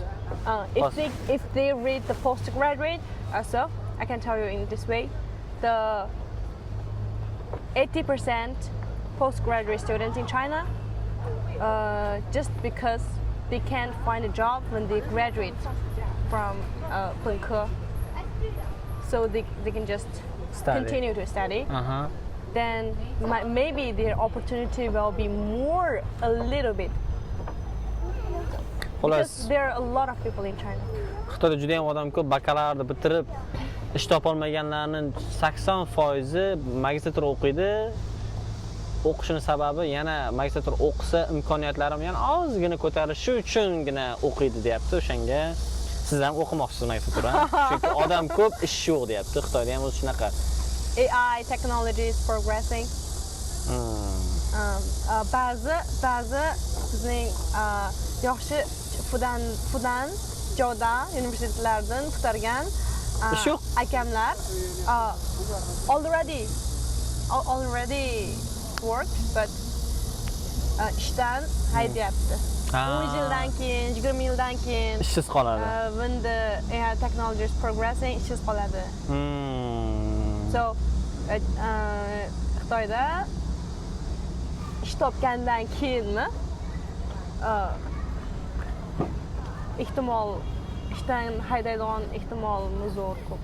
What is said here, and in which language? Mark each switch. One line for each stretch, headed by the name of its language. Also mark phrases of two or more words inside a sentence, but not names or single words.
English: If they read the postgraduate, so I can tell you in this way, the 80% postgraduate students in China, just because they can't find a job when they graduate from Pengke, so they can just continue to study. Then maybe their opportunity will be more a little bit. Because there are a lot of people in China.
Uzbek: Xitoyda juda ham odam ko'p bakalavriatni bitirib ish topolmaganlarning 80% magistratura o'qiydi. O'qishini sababi yana magistratura o'qisa imkoniyatlarim yana ozgina ko'tarishi uchungina o'qiydi deyapti. O'shanga siz ham o'qimoqchisiz magistratura. Chunki odam ko'p, ish yo'q deyapti. Xitoyda ham o'zi shunaqa.
English: AI technology is progressing.
Uzbek: Ba'zi bizning yaxshi Fudan Joda universitetlaridan bitirgan akamlar
English: already work,
Uzbek: but ishdan haydayapti. 10 yildan keyin, 20 yildan keyin ishsiz qoladi.
English: When the AI technology is progressing,
Uzbek: ishsiz qoladi. So Xitoyda ish topgandan keyinmi ehtimol ishdan haydaydigan ehtimolimiz zo'r ko'p.